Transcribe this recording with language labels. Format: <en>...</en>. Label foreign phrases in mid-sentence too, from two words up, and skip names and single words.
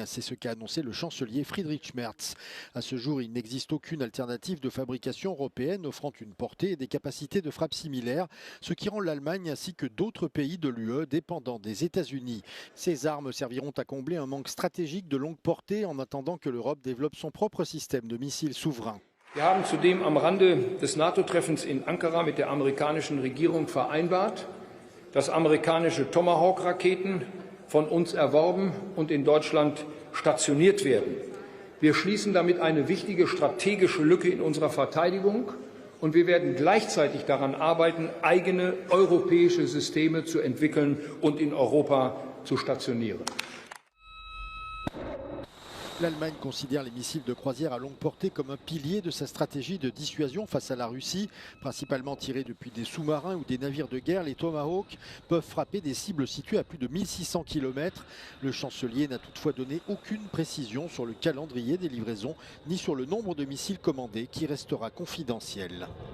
<fr>C'est ce qu'a annoncé le chancelier Friedrich Merz. À ce jour, il n'existe aucune alternative de fabrication européenne offrant une portée et des capacités de frappe similaires, ce qui rend l'Allemagne ainsi que d'autres pays de l'UE dépendants des États-Unis. Ces armes serviront à combler un manque stratégique de longue portée en attendant que l'Europe développe son propre système de missiles souverains.</fr> <de>Wir haben zudem am Rande des NATO-Treffens in Ankara mit der amerikanischen Regierung vereinbart, dass amerikanische Tomahawk-Raketen von uns erworben und in Deutschland stationiert werden. Wir schließen damit eine wichtige strategische Lücke in unserer Verteidigung und wir werden gleichzeitig daran arbeiten, eigene europäische Systeme zu entwickeln und in Europa zu stationieren.</de> <fr>L'Allemagne considère les missiles de croisière à longue portée comme un pilier de sa stratégie de dissuasion face à la Russie. Principalement tirés depuis des sous-marins ou des navires de guerre, les Tomahawk peuvent frapper des cibles situées à plus de 1600 km. Le chancelier n'a toutefois donné aucune précision sur le calendrier des livraisons ni sur le nombre de missiles commandés qui restera confidentiel.</fr>